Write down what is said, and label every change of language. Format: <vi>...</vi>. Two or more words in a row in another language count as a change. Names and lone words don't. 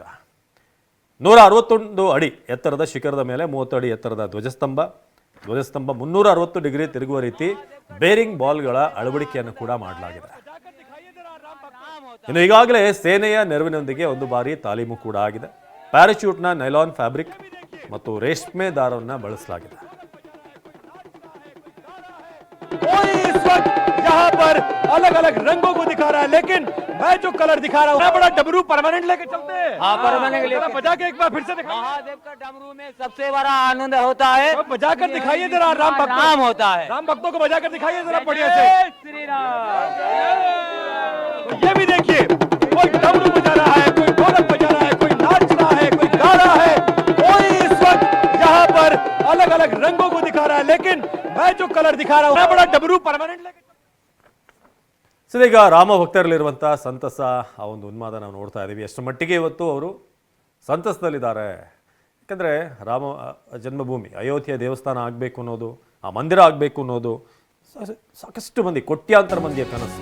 <kn>161 ಅಡಿ ಎತ್ತರದ ಶಿಖರದ ಮೇಲೆ 30 ಅಡಿ ಎತ್ತರದ ಧ್ವಜಸ್ತಂಭ 360 ಡಿಗ್ರಿ ತಿರುಗುವ ರೀತಿ</kn> <en>bearing balls</en> <kn>ಅಳವಡಿಕೆಯನ್ನು ಕೂಡ ಮಾಡಲಾಗಿದೆ. ಇನ್ನು ಈಗಾಗಲೇ ಸೇನೆಯ ನೆರವಿನೊಂದಿಗೆ ಒಂದು ಬಾರಿ ತಾಲೀಮು ಕೂಡ ಆಗಿದೆ. ಪ್ಯಾರಾಚೂಟ್ನ</kn> <en>nylon fabric</en> <kn>ಮತ್ತು ರೇಷ್ಮೆ ದಾರವನ್ನು ಬಳಸಲಾಗಿದೆ.</kn> <hi>यहाँ पर अलग अलग रंगों को दिखा रहा है, लेकिन मैं जो कलर दिखा रहा हूँ बड़ा डमरू परमानेंट लेके चलते हैं। हाँ, परमानेंट लेके बजा के एक बार फिर से दिखाइए। महादेव का डमरू में सबसे बड़ा आनंद होता है, बजा कर दिखाइए जरा राम भक्तों। राम होता है, राम भक्तों को बजा कर दिखाइए जरा बढ़िया से। श्री राम। ये भी देखिए, कोई डमरू बजा रहा है, कोई ढोलक बजा रहा है, कोई नाच रहा है, कोई गा रहा है, कोई इस वक्त यहाँ पर अलग अलग रंगों को दिखा रहा है, लेकिन मैं जो कलर दिखा रहा हूँ बड़ा डमरू परमानेंट लेके।</hi> <kn>ಈಗ ರಾಮ ಭಕ್ತರಲ್ಲಿರುವಂಥ ಸಂತಸ, ಆ ಒಂದು ಉನ್ಮಾದ ನಾವು ನೋಡ್ತಾ ಇದ್ದೀವಿ. ಎಷ್ಟು ಮಟ್ಟಿಗೆ ಇವತ್ತು ಅವರು ಸಂತಸದಲ್ಲಿದ್ದಾರೆ. ಯಾಕಂದರೆ ರಾಮ ಜನ್ಮಭೂಮಿ ಅಯೋಧ್ಯೆ ದೇವಸ್ಥಾನ ಆಗಬೇಕು ಅನ್ನೋದು ಆ ಮಂದಿರ ಆಗಬೇಕು ಅನ್ನೋದು ಸಾಕಷ್ಟು ಮಂದಿ, ಕೋಟ್ಯಾಂತರ ಮಂದಿಯ ಕನಸು.</kn>